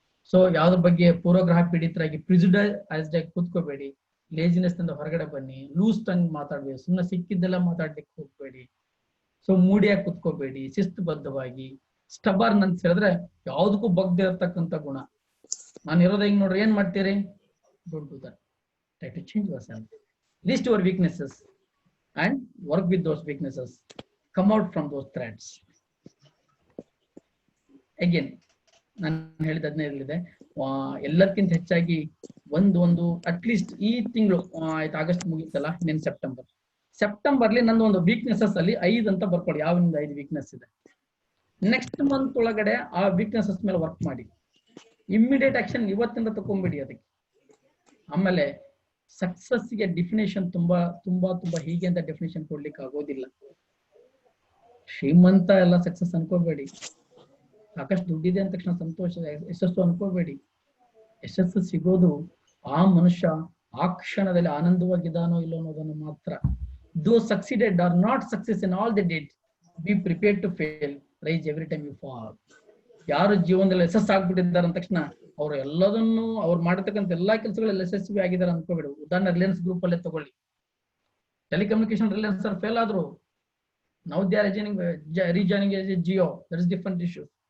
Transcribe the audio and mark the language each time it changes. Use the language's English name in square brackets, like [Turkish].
[Kannada] So ಯಾವ್ದ್ರ ಬಗ್ಗೆ ಪೂರ್ವಗ್ರಹ ಪೀಡಿತರಾಗಿ ಪ್ರಿಜುಡೈಸ್ಡ್ ಆಗಿ ಕೂತ್ಕೋಬೇಡಿ. ಲೇಜಿನೆಸ್ ನಿಂದ ಹೊರಗಡೆ ಬನ್ನಿ. ಲೂಸ್ ಟಂಗ್ ಮಾತಾಡ್ಬೇಡಿ, ಸುಮ್ಮನೆ ಸಿಕ್ಕಿದ್ದೆಲ್ಲ ಮಾತಾಡ್ಲಿಕ್ಕೆ ಹೋಗ್ಬೇಡಿ. ಸೊ ಮೂಡಿಯಾಗಿ ಕುತ್ಕೋಬೇಡಿ, ಶಿಸ್ತುಬದ್ಧವಾಗಿ. ಸ್ಟಬರ್ನ್ ಅಂತ ಹೇಳಿದ್ರೆ ಯಾವ್ದಕ್ಕೂ ಬಗ್ದೆ ಇರ್ತಕ್ಕಂಥ ಗುಣ. ನಾನು ಇರೋದ ಹಿಂಗ್ ನೋಡ್ರಿ, ಏನ್ ಮಾಡ್ತೀರಿ? [English] Don't do that. Try to change yourself. List your weaknesses and work with those weaknesses. Come out from those threats. [Kannada] Again, ನಾನು ಹೇಳಿದ 15 ಎಲ್ಲಕ್ಕಿಂತ ಹೆಚ್ಚಾಗಿ ಒಂದು ಅಟ್ಲೀಸ್ಟ್ ಈ ತಿಂಗಳು ಆಯ್ತು, ಆಗಸ್ಟ್ ಮುಗಿತಲ್ಲ, ಇನ್ನೇನು ಸೆಪ್ಟೆಂಬರ್ಲಿ ನಂದು ಒಂದು ವೀಕ್ನೆಸಸ್ ಅಲ್ಲಿ 5 ಅಂತ ಬರ್ಕೊಳ್ಳಿ. ಯಾವಿಂದ 5 ವೀಕ್ನೆಸ್ ಇದೆ. ನೆಕ್ಸ್ಟ್ ಮಂತ್ ಒಳಗಡೆ ಆ ವೀಕ್ನೆಸಸ್ ಮೇಲೆ ವರ್ಕ್ ಮಾಡಿ. ಇಮ್ಮಿಡಿಯೇಟ್ ಆಕ್ಷನ್ ಇವತ್ತಿಂದ ತಗೊಂಡ್ಬಿಡಿ ಅದಕ್ಕೆ. ಆಮೇಲೆ ಸಕ್ಸಸ್ಗೆ ಡೆಫಿನೇಷನ್ ತುಂಬಾ ತುಂಬಾ ತುಂಬಾ ಹೀಗೆ ಅಂತ ಡೆಫಿನೇಷನ್ ಕೊಡ್ಲಿಕ್ಕೆ ಆಗೋದಿಲ್ಲ. ಶ್ರೀಮಂತ ಎಲ್ಲ ಸಕ್ಸಸ್ ಅನ್ಕೋಬೇಡಿ. ಸಾಕಷ್ಟು ದುಡ್ಡಿದೆ ಅಂದ ತಕ್ಷಣ ಸಂತೋಷ ಯಶಸ್ಸು ಅನ್ಕೋಬೇಡಿ. ಯಶಸ್ಸು ಸಿಗೋದು ಆ ಮನುಷ್ಯ ಆ ಕ್ಷಣದಲ್ಲಿ ಆನಂದವಾಗಿದ್ದಾನೋ ಇಲ್ಲೋ ಅನ್ನೋದನ್ನು ಮಾತ್ರ. [English] Those succeeded are not success in all they did. Be prepared to fail. Rise every time you fall. [Kannada] ಯಾರು ಜೀವನದಲ್ಲಿ ಯಶಸ್ಸು ಆಗ್ಬಿಟ್ಟಿದ್ದಾರೆ ಅಂದ ತಕ್ಷಣ ಅವ್ರು ಎಲ್ಲದನ್ನು ಅವ್ರು ಮಾಡತಕ್ಕಂಥ ಎಲ್ಲಾ ಕೆಲಸಗಳಲ್ಲಿ ಯಶಸ್ವಿ ಆಗಿದ್ದಾರೆ ಅನ್ಕೋಬೇಡಿ. ಉದಾಹರಣೆ ರಿಲಯನ್ಸ್ ಗ್ರೂಪ್ ಅಲ್ಲೇ ತಗೊಳ್ಳಿ. ಟೆಲಿಕಮ್ಯುನಿಕೇಶನ್ ರಿಲಯನ್ಸ್ ಫೇಲ್ ಆದ್ರು. [English] Now they are rejoining Jio. That is different issue.